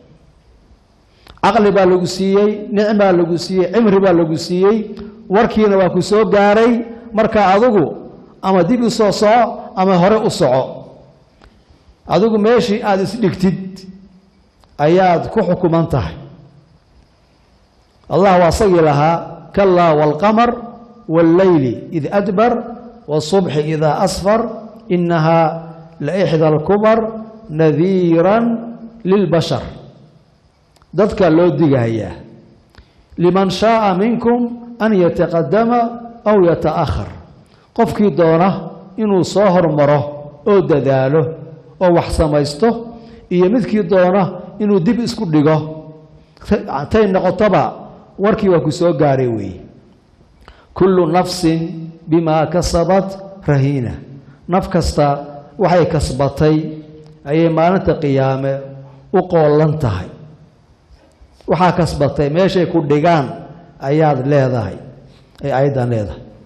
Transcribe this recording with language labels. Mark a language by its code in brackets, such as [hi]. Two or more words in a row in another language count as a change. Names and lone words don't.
[so] aqli baa lagu siiyey nicmo lagu siiyey cimri baa lagu siiyey warkiina waa ku soo gaaray marka adigu ama dib u soo soco ama hore u soco adigu meeshii aad isdhigtid ayaad ku xukuman tahay [ar] الله وساقي لها كلا والقمر والليل إذ أدبر والصبح إذا أسفر إنها لإحدى الكبر نذيرا للبشر [so] dadka loo digaya [ar] لمن شاء منكم أن يتقدم أو يتأخر [so] qofkii doona inuu soo hormaro oo dadaalo oo wax samaysto iyo midkii doona inuu dib isku dhigo tay noqotaba warkii waa ku soo gaaray weey [ar] كل نفس بما كسبت رهينة [so] naf kasta waxay kasbatay ayay maalinta qiyaame u qoolan tahay waxa kasbatay meeshay ku dhigaan ayaad leedahay ay aydan leedahay